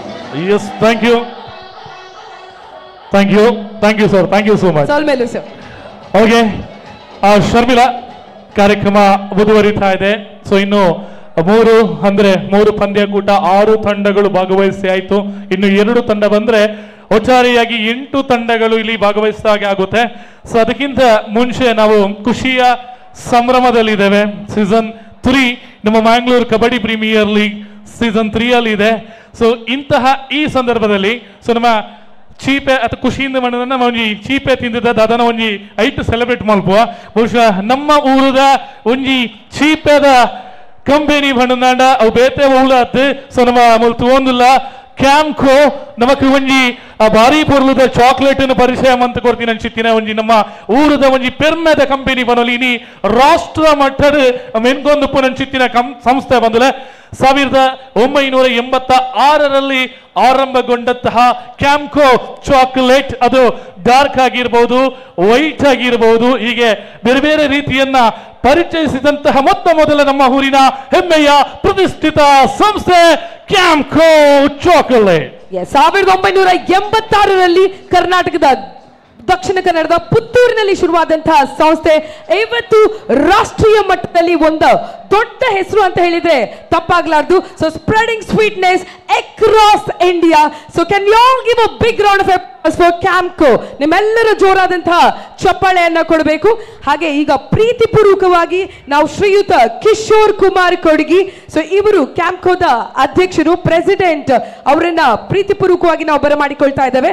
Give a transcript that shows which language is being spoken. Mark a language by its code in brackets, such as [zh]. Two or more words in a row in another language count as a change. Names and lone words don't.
[en] Yes, thank you. Thank you. Thank you, sir. Thank you so much. [kn] ಸಾಲ್ಮೇಲು ಸರ್. ಓಕೆ, ಶರ್ಮಿಳಾ, ಕಾರ್ಯಕ್ರಮ ಮುಂದುವರಿತಾ ಇದೆ. ಸೊ ಇನ್ನು ಮೂರು ಪಂದ್ಯಕೂಟ, 6 ತಂಡಗಳು ಭಾಗವಹಿಸಿ ಆಯ್ತು. ಇನ್ನು 2 ತಂಡ ಬಂದ್ರೆ ಒಟ್ಟಾರೆಯಾಗಿ 8 ತಂಡಗಳು ಇಲ್ಲಿ ಭಾಗವಹಿಸಿದಾಗೆ ಆಗುತ್ತೆ. ಸೊ ಅದಕ್ಕಿಂತ ಮುಂಚೆ ನಾವು ಖುಷಿಯ ಸಂಭ್ರಮದಲ್ಲಿದ್ದೇವೆ. ಸೀಸನ್ 3 ನಮ್ಮ ಮ್ಯಾಂಗ್ಳೂರ್ ಕಬಡ್ಡಿ ಪ್ರೀಮಿಯರ್ ಲೀಗ್ ಸೀಸನ್ 3 ಅಲ್ಲಿ ಇದೆ. [tcy] ಸೊ [kn] ಇಂತಹ ಈ ಸಂದರ್ಭದಲ್ಲಿ ಸೊ ನಮ್ಮ ಚೀಪೆ ಅಥವಾ ಖುಷಿಯಿಂದ ಮಾಡೋದನ್ನ [tcy] ಒಂಜಿ ಚೀಪೆ ತಿಂದಿದ್ದ ಅದನ್ನ ಒಂಜಿ ಐಟ್ ಸೆಲೆಬ್ರೇಟ್ ಮಲ್ಪುವ. ಬಹುಶಃ ನಮ್ಮ ಊರದ ಒಂಜಿ ಚೀಪೆದ ಕಂಪೆನಿ ಬಂಡ ಅವು ಬೇತೆ ಉಳ್ಳಾತ್. ಸೊ ನಮ್ಮ ಮುಲ್ತು ಒಂದಿಲ್ಲ ಕ್ಯಾಂಕೋ ನಮಕ್ ಒಂಜಿ ಭಾರಿ ಪೊರ್ಲುದ ಚಾಕ್ಲೇಟ್ ಪರಿಚಯ [kn] ಅಂತ ಕೊಡ್ತೀನಿ [tcy] ಅನ್ಸಿತ್ತಿನ ಒಂಜಿ ನಮ್ಮ ಊರದ ಒಂಜಿ ಪೆರ್ಮೆದ ಕಂಪೆನಿ ಬನೋಲಿ ಇನಿ ರಾಷ್ಟ್ರ ಮಟ್ಟದ ಮೆನ್ಗೊಂದು ಅನ್ಸಿತ್ತಿನ ಸಂಸ್ಥೆ ಬಂದಲೆ [kn] 1986ರಲ್ಲಿ ಆರಂಭಗೊಂಡಂತಹ ಕ್ಯಾಂಕೋ ಚಾಕ್ಲೇಟ್, ಅದು ಡಾರ್ಕ್ ಆಗಿರ್ಬೋದು, ವೈಟ್ ಆಗಿರ್ಬೋದು, ಹೀಗೆ ಬೇರೆ ಬೇರೆ ರೀತಿಯನ್ನ ಪರಿಚಯಿಸಿದಂತಹ ಮೊದಲ ನಮ್ಮ ಊರಿನ ಹೆಮ್ಮೆಯ ಪ್ರತಿಷ್ಠಿತ ಸಂಸ್ಥೆ ಕ್ಯಾಂಕೋ ಚಾಕ್ಲೇಟ್. 1986ರಲ್ಲಿ ಕರ್ನಾಟಕದ ದಕ್ಷಿಣ ಕನ್ನಡದ ಪುತ್ತೂರಿನಲ್ಲಿ ಶುರುವಾದಂತಹ ಸಂಸ್ಥೆ ಇವತ್ತು ರಾಷ್ಟ್ರೀಯ ಮಟ್ಟದಲ್ಲಿ ಒಂದು ದೊಡ್ಡ ಹೆಸರು ಅಂತ ಹೇಳಿದ್ರೆ ತಪ್ಪಾಗ್ಲಾರ್ದು. [en] So spreading sweetness across India. So can you all give a big round of applause for Campco. [kn] ನಿಮ್ಮೆಲ್ಲರ ಜೋರಾದಂತಹ ಚಪ್ಪಾಳೆಯನ್ನ ಕೊಡಬೇಕು. ಹಾಗೆ ಈಗ ಪ್ರೀತಿಪೂರ್ವಕವಾಗಿ ನಾವು ಶ್ರೀಯುತ ಕಿಶೋರ್ ಕುಮಾರ್ ಕೊಡಗಿ, ಸೊ ಇವರು ಕ್ಯಾಂಕೋದ ಅಧ್ಯಕ್ಷರು, ಪ್ರೆಸಿಡೆಂಟ್, ಅವರನ್ನ ಪ್ರೀತಿಪೂರ್ವಕವಾಗಿ ನಾವು ಬರಮಾಡಿಕೊಳ್ತಾ ಇದ್ದೇವೆ.